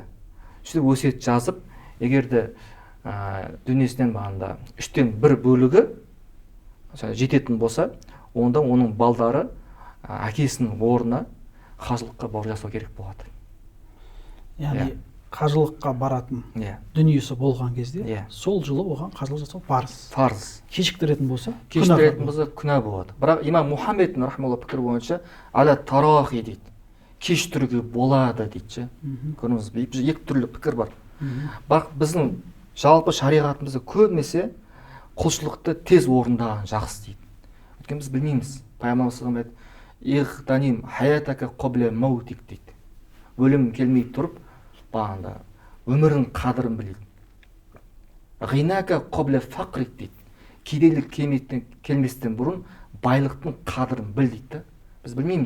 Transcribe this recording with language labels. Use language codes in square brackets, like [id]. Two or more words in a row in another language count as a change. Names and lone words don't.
[kk] Сөйтіп өсиет жазып, егерде дүниесінен бағанда 3-тен 1 бөлігі жететін болса, онда оның балдары әкесінің орнына қажылыққа бару жасау керек болады. Яғни қажылыққа баратын дүниесі болған кезде, сол жылы оған қажылық жасау парыз. Кешіктіретін болса күнә болады. Бірақ имам Мұхаммед рахмалла пікір бойынша [ar] على التراخي [kk] дейді. Кешіктіруге болады дейді. Көріңіз, екі түрлі пікір бар. Бірақ біздің жалпы шариғатымызда көбінесе құлшылықты тез орындаған жақсы дейді. Өйткені біз білмейміз. Пайғамбар [ar] صلى الله عليه وسلم اغتنم حياتك قبل موتك [kk] дейді. Өлім келмей тұрып, бағанда өмірдің қадірін біледі. [ar] غناك قبل فقرك дейді. [kk] Кедейлік келместен бұрын байлықтың қадірін біл дейді. Біз білмейміз.